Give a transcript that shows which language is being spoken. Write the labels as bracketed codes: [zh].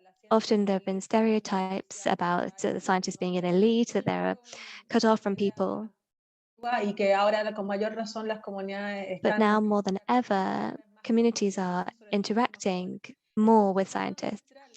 [en] Often there have been stereotypes about the scientists being an elite, that they're cut off from people. [es] Y que ahora con mayor razón las comunidades [en] But now more than ever, communities are interacting more with scientists.